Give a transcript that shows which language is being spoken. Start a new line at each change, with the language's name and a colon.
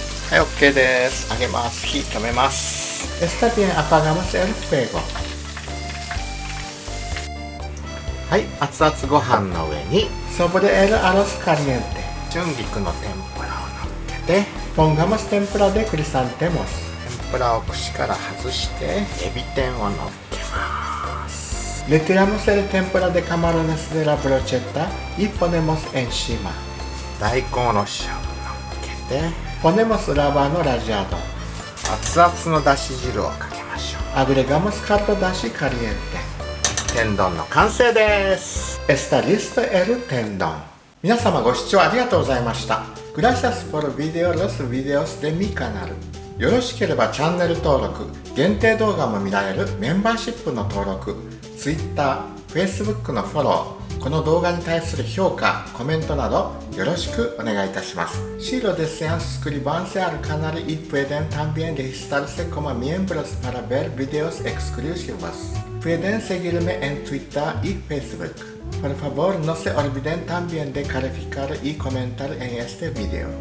Japanese: はい、OK です。揚げます。火止めます。
Spanish: Está bien, apagamos el fuego.
Japanese: はい、熱々ご飯の上に
Spanish: Sobre el arroz caliente,
Japanese: 春菊の天ぷらを乗っけて、
Spanish: pongamos tempura de crisantemos.
Japanese: 天ぷらを串から外してエビ天を乗っけます。
Spanish: Retiramos el tempura de camarones de la brocheta y ponemos encima.
Japanese: 大根おろしを乗っけて
Spanish: Ponemos rábano rallado.
Japanese: 熱々のだし汁をかけましょう。
Spanish: Agregamos caldo dashi caliente.
Japanese: 天丼の完成です。
Spanish: Está listo el tendón.
Japanese: 皆様ご視聴ありがとうございました。
Spanish: Gracias por video los videos de mi canal.
Japanese: よろしければチャンネル登録、限定動画も見られるメンバーシップの登録、Twitter、Facebook のフォロー、この動画に対する評価、コメントなどよろしくお願いいたします。
Spanish: Si lo desean suscribirse al canal y pueden también registrarse como miembros para ver videos exclusivos. Pueden seguirme en Twitter y Facebook. Por favor, no se olviden también de calificar y comentar en este video.